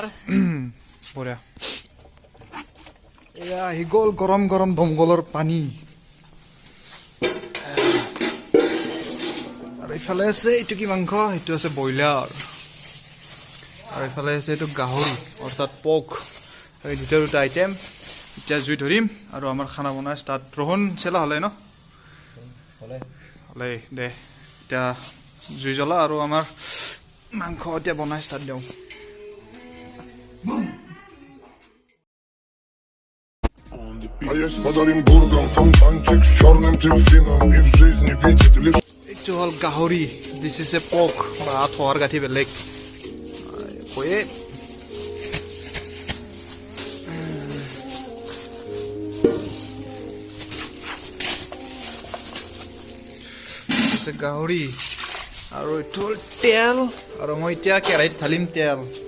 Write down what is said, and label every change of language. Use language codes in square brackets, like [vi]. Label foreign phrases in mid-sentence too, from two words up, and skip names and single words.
[as] বঢ়িয়া এয়া হিগল গৰম গৰম দমকলৰ পানী আৰু ইফালে আছে এইটো কি মাংস এইটো আছে বইলাৰ আৰু ইফালে আছে এইটো গাহৰি অৰ্থাৎ পক এই দুটা আইটেম এতিয়া জুই ধৰিম আৰু আমাৰ খানা বনাই ষ্টাৰ্ট रोहन চেলা হলে ন হলে দে এতিয়া জুই জ্বলা আৰু আমাৰ মাংস এতিয়া বনাই ষ্টাৰ্ট দিওঁ [ru] А есть под Оренбургом фонтанчик с черным дельфином и в жизни видит лишь... [as] এইটো হল গাহৰি [en] this is a pork [as] বা থৰ গাঠি বেলেগ কয়ে গাহৰি আৰু এইটো হল তেল আৰু মই এতিয়া কেৰাহীত ঢালিম তেল